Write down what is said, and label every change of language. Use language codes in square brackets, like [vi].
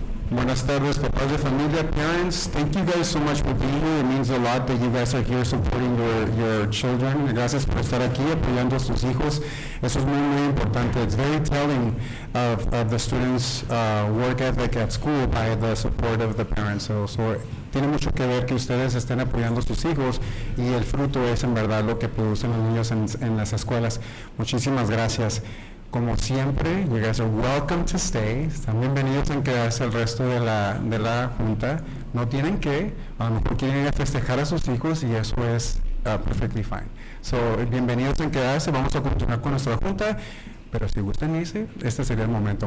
[es] Buenas tardes, papás de familia, parents. [en] Thank you guys so much for being here. It means a lot that you guys are here supporting your children. [es] Gracias por estar aquí apoyando a sus hijos. Eso es muy, muy importante. [en] It's very telling of the students' work ethic at school by the support of the parents. [es] So tiene mucho que ver que ustedes estén apoyando a sus hijos y el fruto es en verdad lo que producen los niños en las escuelas. Muchísimas gracias. Como siempre, [en] you guys are welcome to stay. [es] Están bienvenidos en quedarse el resto de la junta. No tienen que, a lo mejor quieren ir a festejar a sus hijos y eso es [en] perfectly fine. [es] So, bienvenidos en quedarse. Vamos a continuar con nuestra junta, pero si gustan irse, este sería el momento.